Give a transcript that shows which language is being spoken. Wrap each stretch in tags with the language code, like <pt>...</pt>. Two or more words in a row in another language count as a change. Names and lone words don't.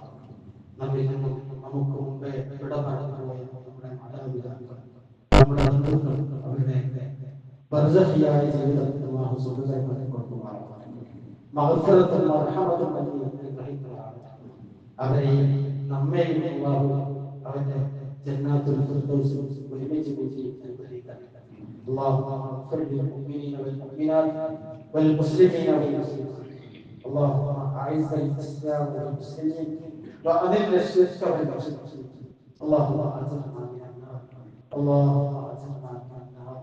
<ml>നമ്മിൽ നിന്നും നമുക്ക് മുമ്പേ വിട പറഞ്ഞുപോയ നമ്മുടെ മാതാപിതാക്കൾ, നമ്മുടെ ബന്ധുക്കൾ, അവരുടെ ബർസഖിയായ ജീവിതത്തിൽ അല്ലാഹു സുഖകരമായി കൊടുക്കുമാറാണ്. മഗ്ഫിറത്തും മർഹമത്തും നൽകി അനുഗ്രഹിക്കുന്നതാണ്. അവരെ നമ്മെയും അല്ലാഹു അവന്റെ ജന്നാത്തുൽ ഫിർദൗസിൽ ഒരുമിച്ച് കൂട്ടി അനുഗ്രഹിക്കട്ടെ.</ml> <ar>اللهم اغفر للمؤمنين والمؤمنات والمسلمين والمسلمات. اللهم اعز الاسلام والمسلمين واذل الشرك والمشركين. اللهم اجرنا من النار. اللهم اجرنا من النار.</ar>